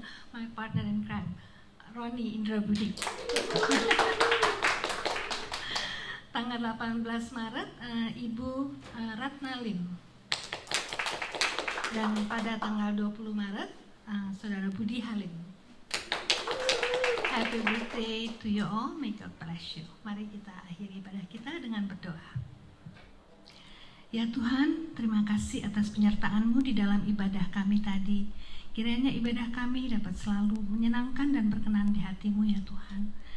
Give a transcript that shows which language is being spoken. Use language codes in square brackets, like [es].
[en] My partner in crime, Roni Indra Budi. [id] Tanggal 18 Maret Ibu Ratna Lim. Dan pada tanggal 20 Maret Saudara Budi Halim. [en] Happy birthday to you all, may God bless you. [id] Mari kita akhiri ibadah kita dengan berdoa. Ya Tuhan, terima kasih atas penyertaan-Mu di dalam ibadah kami tadi. Kiranya ibadah kami dapat selalu menyenangkan dan berkenan di hati-Mu ya Tuhan.